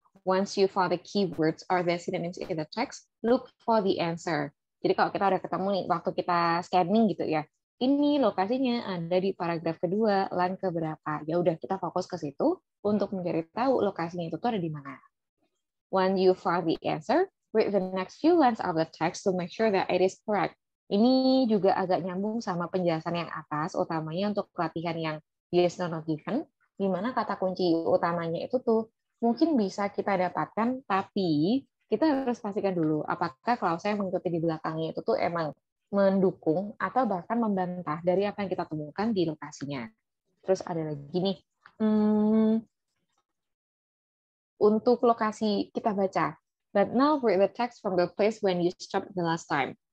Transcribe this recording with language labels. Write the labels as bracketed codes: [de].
[en] Once you found the keywords or the synonyms in the text, look for the answer. [id] Jadi kalau kita udah ketemu nih, waktu kita scanning gitu ya, ini lokasinya ada di paragraf kedua, line keberapa. Ya udah, kita fokus ke situ untuk mencari tahu lokasinya itu tuh ada di mana. [en] When you found the answer, read the next few lines of the text to make sure that it is correct. [id] Ini juga agak nyambung sama penjelasan yang atas, utamanya untuk pelatihan yang yes, no, not given, di mana kata kunci utamanya itu tuh mungkin bisa kita dapatkan, tapi kita harus pastikan dulu apakah kalau saya mengikuti di belakangnya itu tuh emang mendukung atau bahkan membantah dari apa yang kita temukan di lokasinya. Terus ada lagi nih, untuk lokasi kita baca. [en] But now read the text from the place when you stopped the last time.